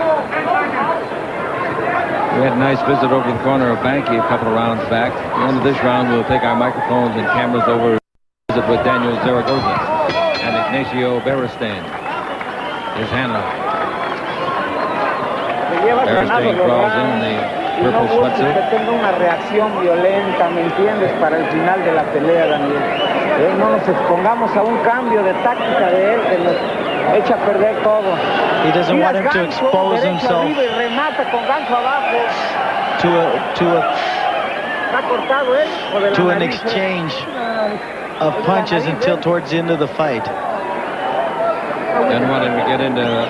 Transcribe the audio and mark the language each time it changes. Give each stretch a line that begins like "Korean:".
English: We had a nice visit over the corner of Banke a couple of rounds back. At the end of this round, we'll take our microphones and cameras over to visit with Daniel Zaragoza and Ignacio Beristain, his handler. Beristain crawls in the purple sweatsuit.
Spanish: Que tenga una reacción violenta, ¿me entiendes? Para el final de la pelea, Daniel. No nos expongamos a un cambio de táctica de él que nos echa a perder todo.
English: He doesn't want him to expose himself to an exchange of punches until towards the end of the fight. Didn't want him to get into